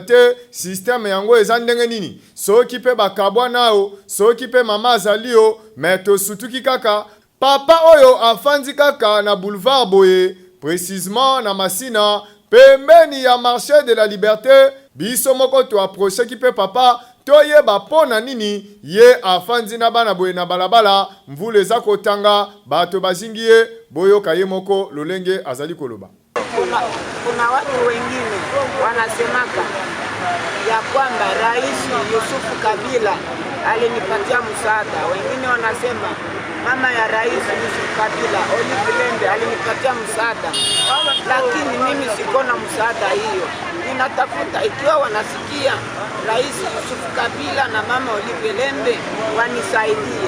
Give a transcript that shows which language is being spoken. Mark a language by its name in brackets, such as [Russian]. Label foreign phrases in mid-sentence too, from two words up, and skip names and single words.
[Lingala] te système yango eza ndenge nini soki pe bakabwa nao soki pe mama azali yo mais tosutuki kaka papa oyo afandi kaka na boulevard boye précisément na masina pembeni ya marché de la liberté biso moko to approcher ki pe papa toyeba pona nini ye afandi na bana boye na balabala mvule za kotanga bato bazingi ye boyoka ye moko lolenge azali koloba. [Swahili] Kuna watu wengine wanasemaka ya kwamba Rais Yusufu Kabila alinipatia msaada. Wengine wanasema mama ya Rais Yusufu Kabila Olive Lembe alinipatia msaada. Lakini mimi sikona msaada hiyo. Ninatafuta ikiwa wanasikia Rais Yusufu Kabila na mama Olive Lembe wanisaidie.